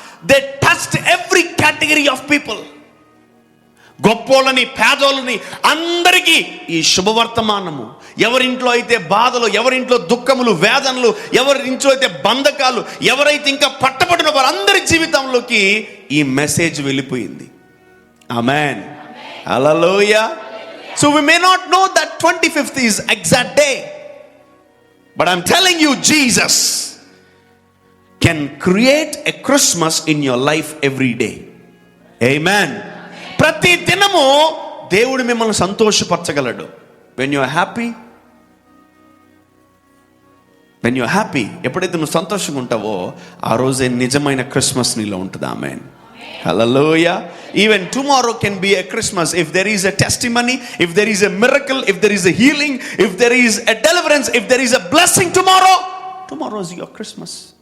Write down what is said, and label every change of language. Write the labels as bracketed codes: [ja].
[en] They touched every category of people. [te] గొప్పోళ్ళని, పేదోళ్ళని, అందరికీ ఈ శుభవర్తమానము. ఎవరింట్లో అయితే బాధలు, ఎవరింట్లో దుఃఖములు, వేదనలు, ఎవరింట్లో అయితే బంధకాలు, ఎవరైతే ఇంకా పట్టబడిన వారందరి జీవితంలోకి ఈ మెసేజ్ వెళ్ళిపోయింది. ఆమేన్, హల్లెలూయా. [en] So we may not know that 25th is exact day, but I'm telling you, Jesus can create a Christmas in your life every day. Amen. [te] ప్రతి దినము దేవుడు మిమ్మల్ని సంతోషపరచగలడు. [en] when you are happy, [te] ఎప్పుడైతే నువ్వు సంతోషంగా ఉంటావో ఆ రోజే నిజమైన క్రిస్మస్ నీలో ఉంటుంది. ఆమేన్, హల్లెలూయా. [en] Even tomorrow can be a Christmas if there is a testimony, if there is a miracle, if there is a healing, if there is a deliverance, if there is a blessing tomorrow is your Christmas.